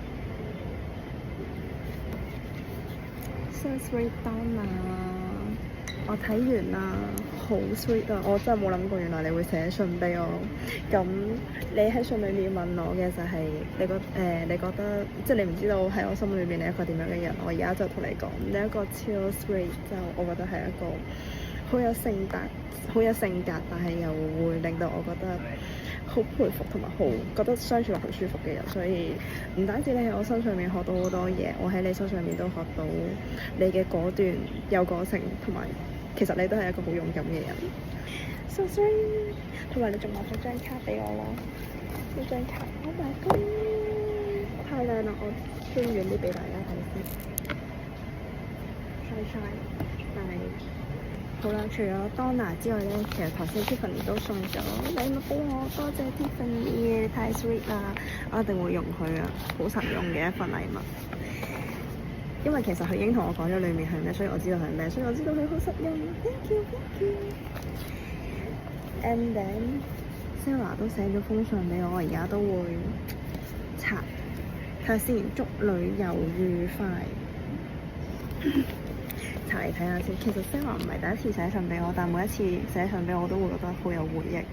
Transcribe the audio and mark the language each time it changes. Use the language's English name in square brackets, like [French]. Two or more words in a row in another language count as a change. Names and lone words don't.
[English] 喎。So sweet Donna。 [Cantonese] 我睇完啦，好 sweet 啊！我真係冇諗過，原來你會寫信俾我。咁你喺信裏面問我嘅就係你覺得即係你唔知道喺我心裏面你係一個點樣嘅人。我而家就同你講，你一個超 sweet，就我覺得係一個好有性格，但係又會令到我覺得好佩服同埋好覺得相處落好舒服嘅人。所以唔單止你喺我身上面學到好多嘢，我喺你身上面都學到你嘅果斷有個性，同埋其實你都係一個好勇敢嘅人。 [English] So sweet， [Cantonese] 同埋你仲攞咗張卡俾我咯，呢張卡 [English] Oh my god， [Cantonese] 太靚啦！我轉遠啲俾大家睇先。晒，但係好啦，除咗 Donna 之外咧，其實頭先 Tiffany 都送咗禮物俾我，多謝 Tiffany， 太 sweet 啦！我一定會用佢啊，好實用嘅一份禮物。因為其實佢已經同我講咗裡面係咩，所以我知道係咩，所以我知道佢好實用。 [English] Thank you。 And then [Cantonese] Sarah 都寫咗封信俾我，而家都會查睇下先。祝旅遊愉快。查嚟睇下先。其實 Sarah 唔係第一次寫信俾我，但每一次寫信俾我都會覺得好有回憶。